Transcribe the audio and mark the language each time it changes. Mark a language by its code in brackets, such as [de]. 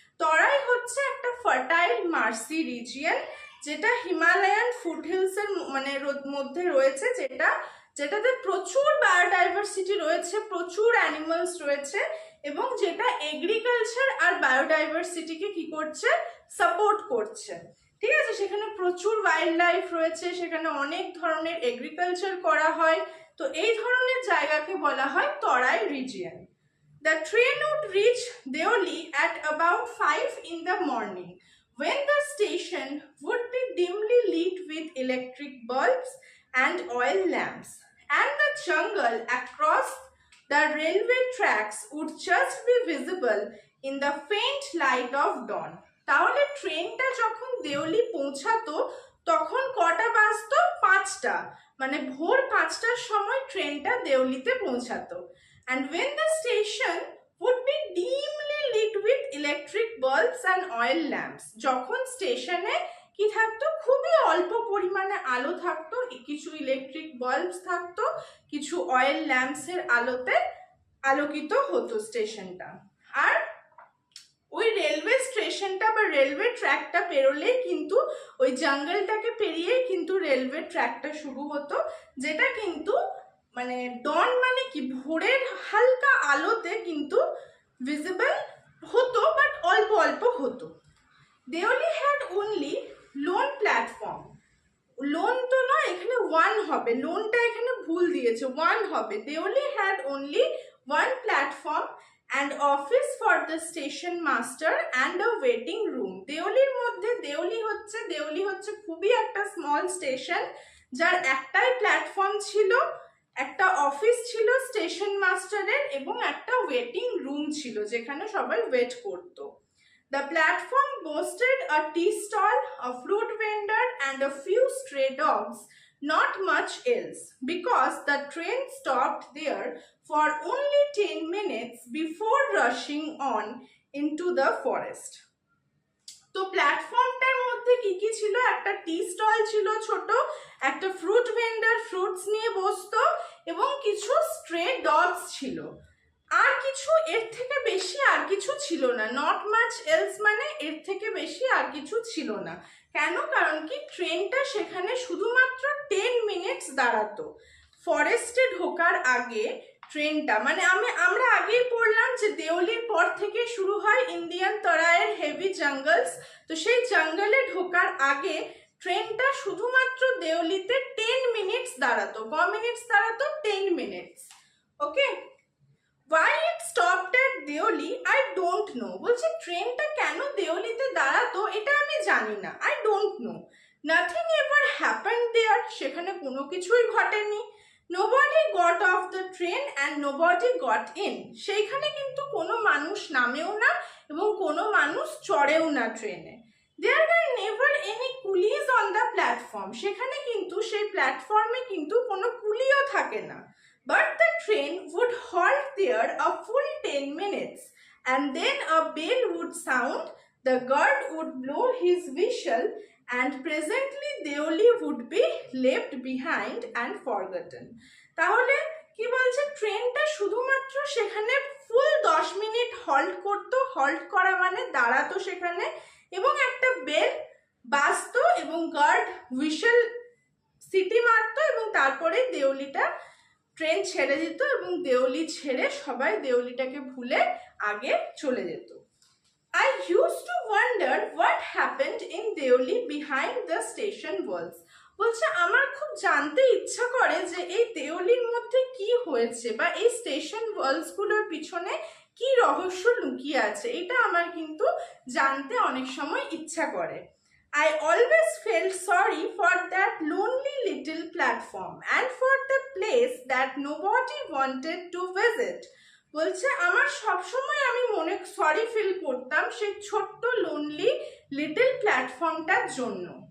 [bn] তরাই হচ্ছে একটা fertile mercy region যেটা হিমালয়ান ফুটহিলস এর মানে মধ্যে রয়েছে, যেটাতে প্রচুর বায়োডাইভার্সিটি রয়েছে, প্রচুর অ্যানিমালস রয়েছে, এবং যেটা এগ্রিকালচার আর বায়োডাইভার্সিটিকে কি করছে? সাপোর্ট করছে, ঠিক আছে? সেখানে প্রচুর ওয়াইল্ড লাইফ রয়েছে, সেখানে অনেক ধরনের এগ্রিকালচার করা হয়, তো এই ধরনের জায়গাকে বলা হয় তরাই region. [en] The train would reach Deoli at about 5 in the morning, when the station would be dimly lit with electric bulbs and oil lamps, and the jungle across the railway tracks would just be visible in the faint light of dawn. [bn] তাহলে ট্রেনটা যখন দেওলি পৌঁছাতো তখন কটা বাজতো? 5টা, মানে ভোর 5টার সময় ট্রেনটা দেওলিতে পৌঁছাতো। [en] And when the station would be dimly lit with electric bulbs and oil lamps, [bn] যখন স্টেশনে কি থাকতো? খুবই অল্প পরিমাণে আলো থাকতো, কিছু ইলেকট্রিক বাল্বস থাকতো, কিছু অয়েল ল্যাম্পসের আলোতে আলোকিত হতো স্টেশনটা। আর ওই রেলওয়ে স্টেশনটা বা রেলওয়ে ট্র্যাকটা পেরোলেই কিন্তু ওই জঙ্গলটাকে পেরিয়েই কিন্তু রেলওয়ে ট্র্যাকটা শুরু হতো, যেটা কিন্তু মানে ডন মানে কি? ভোরের হালকা আলোতে কিন্তু ভিজিবল হতো, বাট অল্প অল্প হতো। [en] Deoli had only loan platform. [bn] Loan তো নয়, এখানে 1 হবে, লোনটা এখানে ভুল দিয়েছে, 1 হবে। [en] Deoli had only 1 platform and office for the station master and a waiting room. [bn] দেওলির মধ্যে দেওলি হচ্ছে খুবই একটা স্মল স্টেশন, যার একটাই প্ল্যাটফর্ম ছিল, একটা অফিস ছিল স্টেশন মাস্টারের, এবং একটা ওয়েটিং রুম ছিল যেখানে সবাই ওয়েট করতো। [en] The platform boasted a tea stall, a fruit vendor, and a few stray dogs, not much else, because the train stopped there for only 10 minutes before rushing on into the forest. [bn] তো প্ল্যাটফর্মটার মধ্যে কি কি ছিল? একটা tea stall ছিল ছোট, একটা fruit vendor fruits নিয়ে বসতো, এবং কিছু স্ট্রে ডগস ছিল। আর কিছু এর থেকে বেশি আর কিছু ছিল না, [en] not much else [bn] মানে এর থেকে বেশি আর কিছু ছিল না। কেন? কারণ কি ট্রেনটা সেখানে শুধুমাত্র 10 মিনিটস দাঁড়াতো। ফরেস্টে ঢোকার আগে ট্রেনটা মানে আমরা আগেই পড়লাম যে দেওলির পর থেকে শুরু হয় ইন্ডিয়ান তরাইয়ের হেভি জঙ্গলস। তো সেই জঙ্গলে ঢোকার আগে ট্রেনটা শুধুমাত্র দেওলিতে 10 মিনিটস দাঁড়াতো। ক মিনিটস দাঁড়াতো? 10 minutes. [en] Okay, why it stopped at Deoli I don't know। [bn] বলছে ট্রেনটা কেন দেওলিতে দাঁড়াতো এটা আমি জানি না, [en] I don't know। nothing ever happened there, [bn] সেখানে কোনো কিছুই ঘটেনি। [en] nobody got off the train and nobody got in, [bn] সেইখানে কিন্তু কোনো মানুষ নামেও না এবং কোনো মানুষ চড়েও না ট্রেনে। [en] there were never any coolies on the platform, [bn] সেখানে কিন্তু সেই প্ল্যাটফর্মে কিন্তু কোনো কুলিও থাকে না। [en] But the train would halt there a full 10 minutes and then a bell would sound, the guard would blow his whistle and presently Deoli would be left behind and forgotten। [bn] তাহলে কি বলছে, ট্রেনটা শুধুমাত্র সেখানে ফুল 10 মিনিট হল্ট করতো, halt করা মানে দাঁড়াতো সেখানে, এবং একটা বেল বাজতো এবং গার্ড হুইসেল সিটি মারতো এবং তারপরে দেওলিটা ট্রেন ছেড়ে দিত এবং দেওলি ছেড়ে সবাই দেওলিটাকে ভুলে আগে চলে যেত। [en] I used to wonder what happened in Deoli behind the station walls। [bn] বলছে আমার খুব জানতে ইচ্ছা করে যে এই দেওলির মধ্যে কি হয়েছে বা এই স্টেশন ওয়ালস গুলোর পিছনে কি রহস্য লুকিয়ে আছে, এটা আমার কিন্তু জানতে অনেক সময় ইচ্ছা করে। [en] I always felt sorry for that lonely little platform and for the place that nobody wanted to visit। [bn] বলছে আমার সবসময় আমি মনে সরি ফিল করতাম সেই ছোট্ট লোনলি লিটল প্ল্যাটফর্মটার জন্য।